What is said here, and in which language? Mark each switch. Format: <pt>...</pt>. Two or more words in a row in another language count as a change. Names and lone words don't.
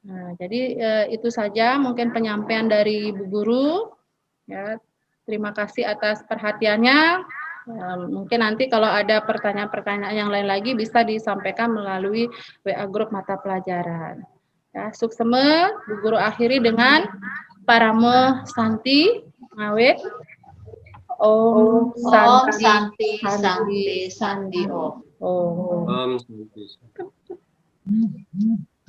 <id>Nah, jadi itu saja mungkin penyampaian dari Bu Guru. Ya, terima kasih atas perhatiannya. Mungkin nanti kalau ada pertanyaan-pertanyaan yang lain lagi bisa disampaikan melalui WA grup mata pelajaran. Ya, sukseme Bu Guru akhiri dengan Parame Santi Ngawit.</id> <sa>Om Om Santi Santi Santi Santi Sandi Om. Om. Om Santi.</sa>